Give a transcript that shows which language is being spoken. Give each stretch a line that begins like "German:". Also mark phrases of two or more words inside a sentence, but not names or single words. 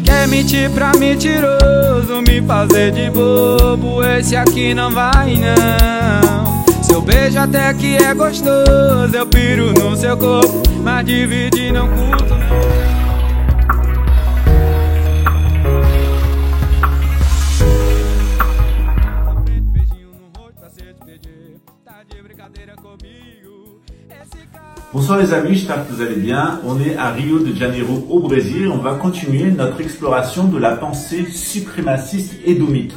Portuguese: mentir pra mentiroso, me fazer de bobo, esse aqui não vai não. Seu beijo até que é gostoso, eu piro no seu corpo, mas dividir não curto não.
French: Bonsoir les amis, j'espère que vous allez bien. On est à Rio de Janeiro au Brésil. On va continuer notre exploration de la pensée suprémaciste édomite.